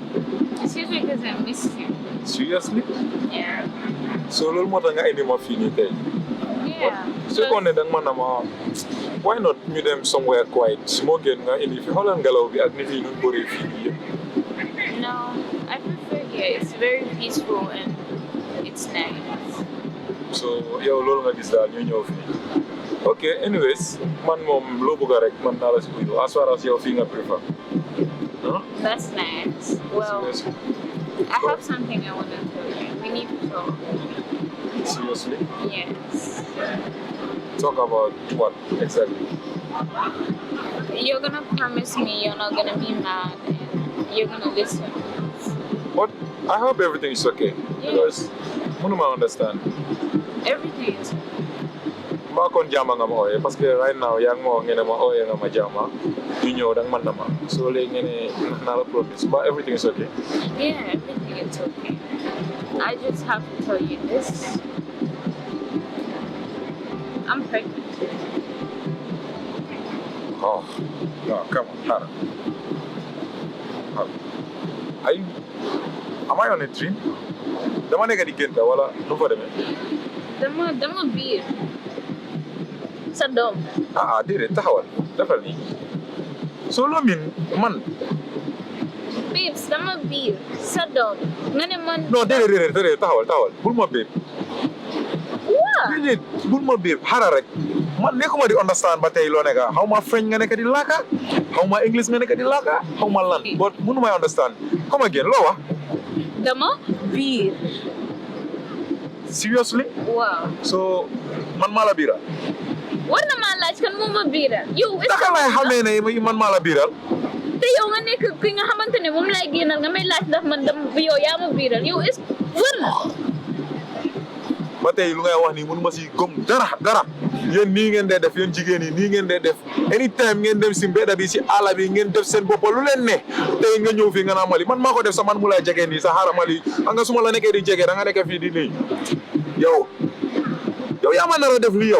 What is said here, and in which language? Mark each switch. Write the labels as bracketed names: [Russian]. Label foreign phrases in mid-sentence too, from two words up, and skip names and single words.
[English] It's usually because I missed you. Seriously? Yeah. [Wolof] So loolu moo tax nga indi ma fii nii tey. [English] Yeah. [Wolof] su ko ne danga ma na ma [English] why not [Wolof] ñu dem [English] somewhere quiet [Wolof] su moo gën nga indi fi xoolal ngelaw bi ak nit yi ñu bëree fii nii yëpp. [English] No, I prefer here. It's very peaceful and it's nice. [Wolof] So yow loolu nga gis daal ñu ñëw fii. [English] Okay, anyways, [Wolof] man moom loo bëgg rek man naa la si uyu [English] as far as [Wolof] yow fii nga prefer. Huh? [English] That's nice. Well, Seriously? I have something I want to tell you. We need to talk. Seriously? Yes. Talk about what exactly? You're gonna promise me you're not gonna be mad and you're gonna listen. But I hope everything is okay. Yeah. Because mënuma understand. Everything is okay. [Wolof] Maa kon jàmm nga ma ooyee [French] parce que [English] right now [Wolof] yaa ngi ma wax ngeen ne ma ooyee nga ma jàmm du ñëw danga man na ma so léegi ngeen ne naa la [English] promise but everything is okay. Yeah, everything is okay. I just have to tell you this. I'm pregnant. Oh, no, come on, Hannah. Am I on a dream? [Wolof] Dama nekk di gént wala nu fa demee? Dama biir. Sa doom. Déedéet taxawal defal nii. So loo miin man. Babes, dama biir. Sa doom. Nga ne man. Non déedéet taxawal bul ma béeb. Waa. Déedéet bul ma béeb xaaral rek. Man nekkuma di understand ba tey loo nekk xaw ma French nga nekk di laka xaw ma English nga nekk di laka xaw ma lan but mënu may [English] understand come again [Wolof] loo wax. Dama biir. Seriously? Wow. So man maa la biiral. War na maa laaj kan moo ma biiral. Yow naka lay xamee ne man maa la biiral. te yow nga nekk ki nga xamante ne moom lay génnal nga may laaj ndax man yow yaa ma biiral yow est war na. ba tey lu ngay wax nii mënu ma si gëm dara yéen nii ngeen dee def yéen jigéen yi nii ngeen dee def anytime ngeen dem si mbedda bi si àll bi ngeen def seen bopp lu leen ne tey nga ñëw fii nga naa Mali man maa ko def sa man mu lay jege nii sa xaaral Mali nga suma la nekkee di jege da nga nekk fii di nii yow yaa ma nar a def li yow.